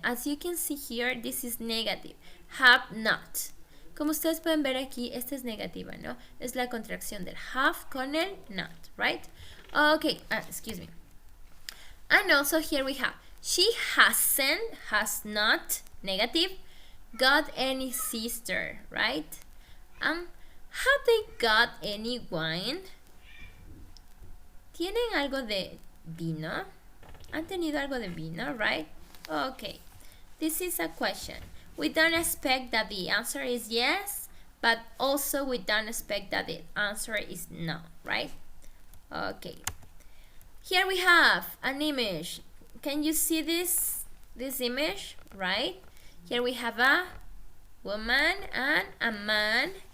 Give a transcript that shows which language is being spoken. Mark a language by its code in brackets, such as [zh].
[en] As you can see here, this is negative. Have not. [es] Como ustedes pueden ver aquí, esta es negativa, ¿no? Es la contracción del have con el not, right? [en] Okay, excuse me. And also here we have, she has not, negative, got any sister, right? Have they got any wine? [es] ¿Tienen algo de vino? ¿Han tenido algo de vino, right? [en] Okay, this is a question. We don't expect that the answer is yes, but also we don't expect that the answer is no, right? Okay, here we have an image. Can you see this image, right? Here we have a woman and a man.